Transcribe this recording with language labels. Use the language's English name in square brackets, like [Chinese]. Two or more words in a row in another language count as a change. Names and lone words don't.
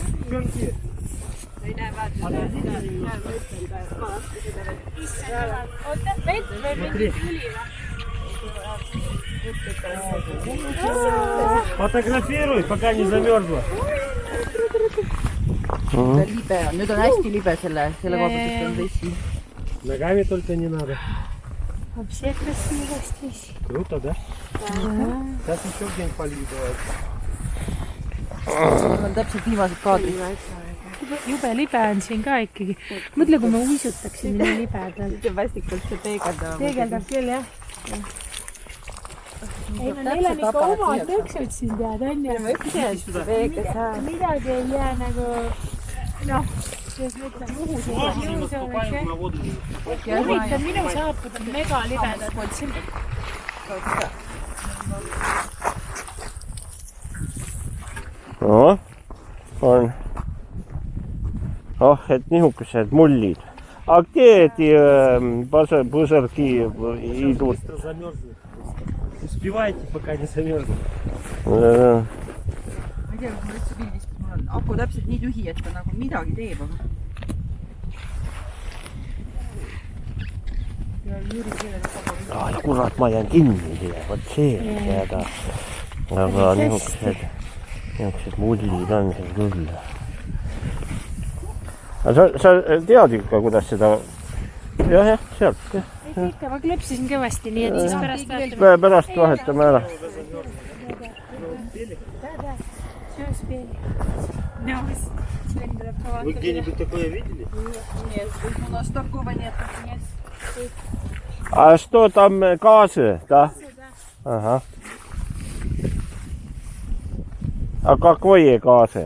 [Russian] девчонки, [Estonian] ei näe väärtust. oota, vett või mingi tüli või? [Russian] фотографируй, пока не замерзла. [Estonian] libe on, nüüd on hästi libe selle koha pealt on vesi. [Russian] Ногами только не надо. Вообще красиво здесь. Круто, да? Сейчас еще где-нибудь полью давай. [Estonian] Mul on täpselt viimased kaadrid. Jube libe on siin ka ikkagi. Mõtle, kui me uisutaksime nii libedal. See vastikalt see peegeldab. Peegeldab küll, jah. Ei, no neil on ikka omad tõksud siin tead, on ju. Midagi ei jää nagu, noh, kuidas ma ütlen, muhu siin. Huvitav, minu saapud on mega libedad. No, on. Et nihukesed mullid. [Russian] А где эти пузырьки идут? Быстро замерзнет. Успевайте, пока не замерзнет. [Estonian] Ma ei tea, kas ma üldse pildis, kus mul on aku täpselt nii tühi, et ta nagu midagi teeb, aga... Ja kurat, ma jään kinni siia, vot see on jääda. Aga nihukesed mullid on siin küll. Sa tead ikka, kuidas seda... Jah, sealt. Ikka, ma klõpsisin kõvasti, nii et siis pärast vaatame. Pärast vahetame ära. [Russian] Вы где-нибудь такое видели? Нет, у нас такого нет. А что там, газы, да? Ага. А какое газы?